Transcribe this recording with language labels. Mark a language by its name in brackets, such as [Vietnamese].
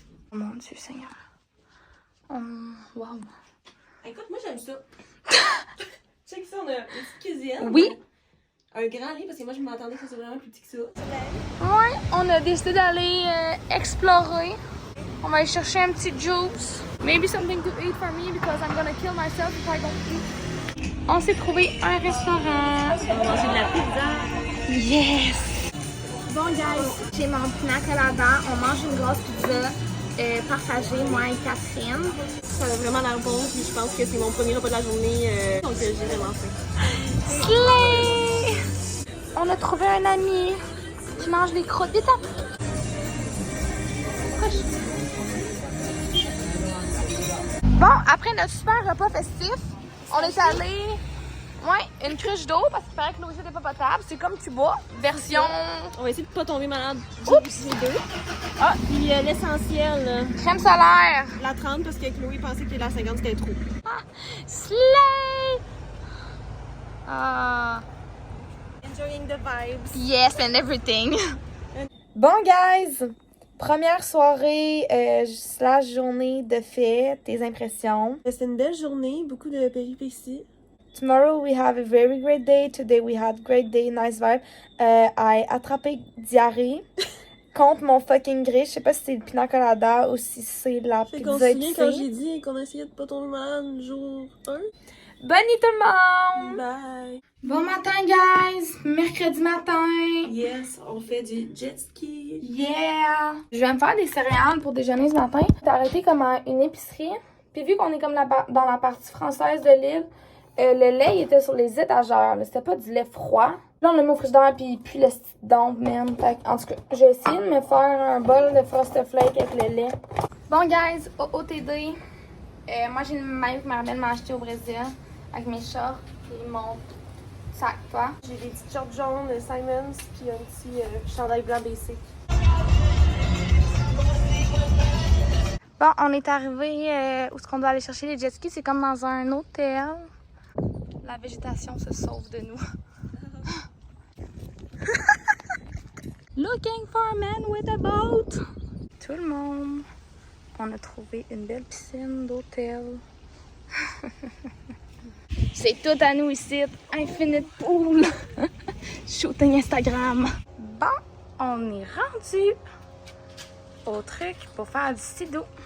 [French] Oh mon Dieu Seigneur. Wow. Écoute, moi j'aime ça. Check ça, on a une petite cuisine. Oui. Un grand lit, parce que moi je m'attendais que ce soit vraiment plus petit que ça. Ouais, on a décidé d'aller explorer. On va aller chercher un petit juice. [English] Maybe something to eat for me because I'm gonna kill myself if I don't eat. [French] On s'est trouvé un restaurant. On va manger de la pizza. [English] Yes! [French] Bon guys, j'ai mon pina colada. On mange une grosse pizza partagée, moi et Catherine. Ça a vraiment l'air bon, puis je pense que c'est mon premier repas de la journée. Donc j'ai vraiment faim. [English] Slay! [French] On a trouvé un ami qui mange des croûtes. Vite, hop! Proche. Bon, après notre super repas festif, on est allé... Ouais, une cruche d'eau parce qu'il paraît que l'eau ici n'est pas potable. C'est comme tu bois, version... On va essayer de pas tomber malade. Oups! Les deux. Ah, puis l'essentiel, là. Crème solaire. La 30 parce que Chloé pensait que la 50 c'était trop. [English] Ah, slay! Ah... Enjoying the vibes. Yes, and everything. [French] Bon, guys, première soirée slash journée de fête, tes impressions. C'était une belle journée, beaucoup de péripéties. [English] Tomorrow we have a very great day. Today we had great day, nice vibe. [French] I attrapé diarrhée contre mon fucking gré. Je sais pas si c'est le pina colada ou si c'est la Fait qu'on pizza se souvient quand épicée. j'ai dit qu'on essayait de pas tomber malade jour 1. Bonne nuit tout le monde! [English] Bye! [French] Bon matin, guys! Mercredi matin! Yes, on fait du jet ski. [English] Yeah! [French] Je vais me faire des céréales pour déjeuner ce matin. J'ai arrêté comme à une épicerie. Puis vu qu'on est comme dans la partie française de l'île, le lait il était sur les étagères. C'était pas du lait froid. Là, on l'a mis au frigidaire puis il pue le style d'ombre, man. En tout cas, j'ai essayé de me faire un bol de Frosted Flake avec le lait. Bon, guys, OOTD. Moi, j'ai une maillot que ma mère m'a acheté au Brésil avec mes shorts et mon sac, toi. J'ai des petites shorts jaunes Simons puis un petit chandail blanc basic. Bon, on est arrivé où est-ce qu'on doit aller chercher les jet skis. C'est comme dans un hôtel. La végétation se sauve de nous. [English] Looking for a man with a boat. [French] Tout le monde. On a trouvé une belle piscine d'hôtel. C'est tout à nous ici. [English] Infinite pool. [French] Shooting Instagram. Bon, on est rendu au truc pour faire du ski d'eau.